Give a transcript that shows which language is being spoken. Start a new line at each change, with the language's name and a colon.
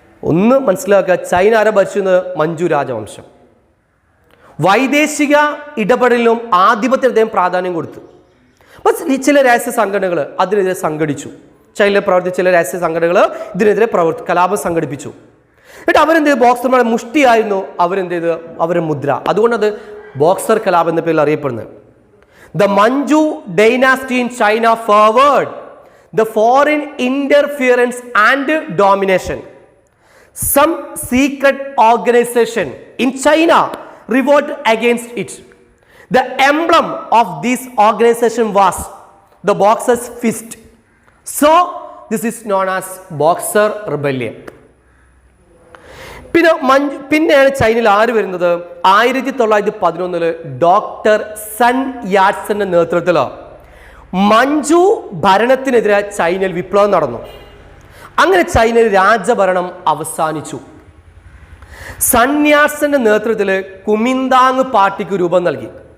Malayalam: ഒന്ന് മനസ്സിലാക്കുക, ചൈന ആരെ ഭരിച്ചിരുന്നത്? മഞ്ചു രാജവംശം. വൈദേശിക ഇടപെടലിനും ആധിപത്യത്തിന് അദ്ദേഹം പ്രാധാന്യം കൊടുത്തു. അപ്പോൾ ചില രഹസ്യ സംഘടനകൾ അതിനെതിരെ സംഘടിച്ചു. ചൈനയിൽ പ്രവർത്തിച്ച ചില രഹസ്യ സംഘടനകൾ ഇതിനെതിരെ കലാപം സംഘടിപ്പിച്ചു. എന്നിട്ട് അവരെന്ത് ചെയ്തു? ബോക്സർമാരുടെ മുഷ്ടിയായിരുന്നു അവരെന്ത് ചെയ്ത്? അവരുടെ മുദ്ര. അതുകൊണ്ടത് ബോക്സർ കലാപം എന്ന പേരിൽ അറിയപ്പെടുന്നത്.
English: The Manchu dynasty in China favored the foreign interference and domination. Some secret organization in China revolted against it. The emblem of this organization was the boxer's fist. So this is known as Boxer Rebellion.
Malayalam: പിന്നെയാണ് ചൈനയിൽ ആര് വരുന്നത്? 1911 doctor sun യാറ്റ്സന്റെ നേതൃത്വത്തിൽ മഞ്ചു ഭരണത്തിനെതിരെ ചൈനയിൽ വിപ്ലവം നടന്നു. അങ്ങനെ ചൈനയിൽ രാജഭരണം അവസാനിച്ചു. സൺ യാറ്റ്സന്റെ നേതൃത്വത്തിൽ കുമിന്താങ് പാർട്ടിക്ക് രൂപം നൽകി.